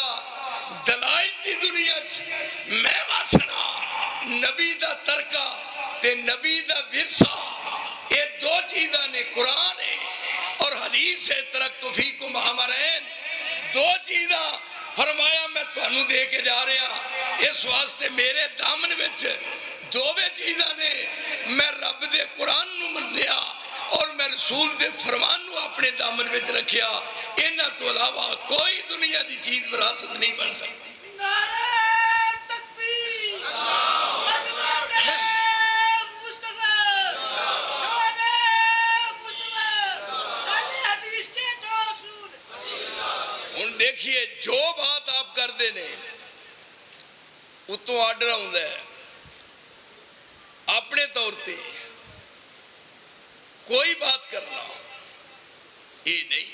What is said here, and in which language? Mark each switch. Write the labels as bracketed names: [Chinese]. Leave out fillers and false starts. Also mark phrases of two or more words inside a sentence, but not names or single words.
[Punjabi] دلائل دی دنیا میں واسنا نبی دا ترکہ تے نبی دا ورثہ، یہ دو چیزاں نے، قرآن ہے اور حدیث ہے. [Arabic] ترکت فیکم امرین، [Punjabi] دو چیزاں فرمایا میں تانوں دے کے جا رہا. اس واسطے میرے دامن وچ دوویں چیزاں نے. میں رب دے قرآن نو منیا اور میں رسول دے فرمان نو اپنے دامن وچ رکھیا. انہاں تو علاوہ کوئی دنیا دی چیز وراثت نہیں بن سکتی. دیکھیے جو بات آپ کر دینے اتوں آرڈر آؤں ہے اپنے طور تے کوئی بات کرنا یہ نہیں.